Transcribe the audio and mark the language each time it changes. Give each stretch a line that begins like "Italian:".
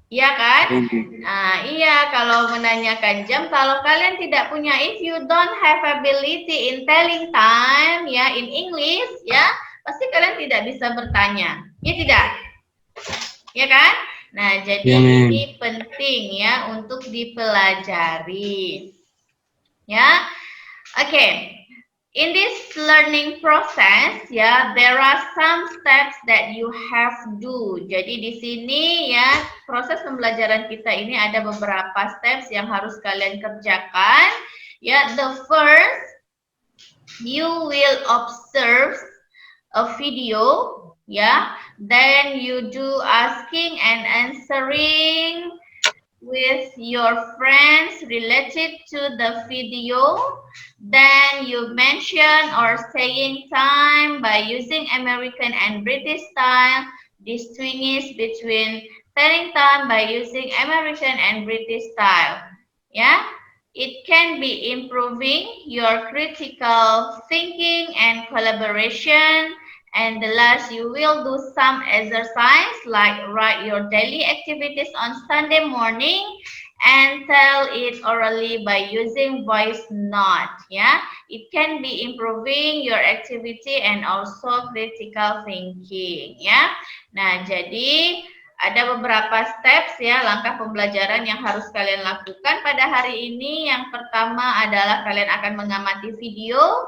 Indonesian: Iya kan? Nah, iya, kalau menanyakan jam, kalau kalian tidak punya,
English: if you don't have ability in telling time, ya, in English,
Indonesian: ya, pasti kalian tidak bisa bertanya, ya tidak? Ya kan? Nah, jadi ini penting ya untuk dipelajari. Ya, oke.
English: In this learning process, ya, there are some steps that you have do.
Indonesian: Jadi di sini ya, proses pembelajaran kita ini ada beberapa steps yang harus kalian kerjakan.
English: Ya, the first, you will observe a video, ya. Then you do asking and answering with your friends related to the video. Then you mention or saying time by using American and British style. Distinguish between telling time by using American and British style. Yeah, it can be improving your critical thinking and collaboration. And the last, you will do some exercise like write your daily activities on Sunday morning and tell it orally by using voice note. Ya, it can be improving your activity and also critical thinking.
Indonesian: Ya, nah jadi ada beberapa steps ya, langkah pembelajaran yang harus kalian lakukan pada hari ini. Yang pertama adalah kalian akan mengamati video.